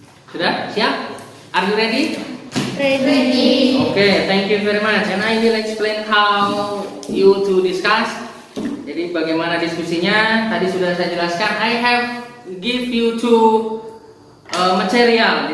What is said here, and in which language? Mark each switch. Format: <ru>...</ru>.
<id>Sudah siap?</id> <en>Are you ready? Ready. Okay, thank you very much. And I will explain how you to discuss.</en> <id>Jadi bagaimana diskusinya? Tadi sudah saya jelaskan.</id> <en>I have give you 2 material.</en>